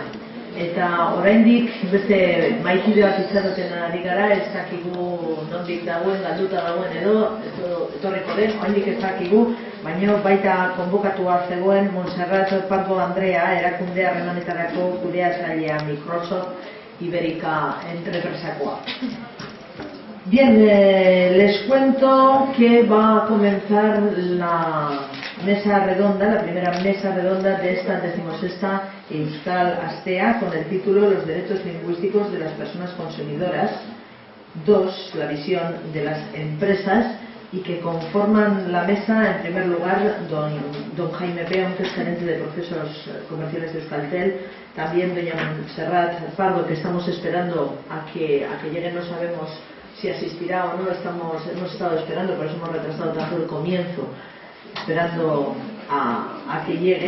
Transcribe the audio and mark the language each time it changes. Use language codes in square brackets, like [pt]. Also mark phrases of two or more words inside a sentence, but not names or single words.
[eu] Eta oraindik beste maikide bat itxaroten ari gara, ez dakigu nondik dagoen, galduta dagoen edo etorriko den, oraindik ez dakigu, baina baita konbokatua zegoen Montserrat Pardo Andrea erakunde harremanetarako kudeatzailea Microsoft Ibérica enpresakoa. [es] Bien, les cuento que va a comenzar la mesa redonda, la primera mesa redonda de esta 16ª Euskal Astea con el título Los derechos lingüísticos de las personas consumidoras 2, la visión de las empresas, y que conforman la mesa en primer lugar don Jaime Peón, que es gerente de procesos comerciales de Euskaltel, también doña Montserrat Pardo, que estamos esperando a que llegue, no sabemos si asistirá o no, hemos estado esperando, por eso hemos retrasado tanto el comienzo, esperando a que llegue.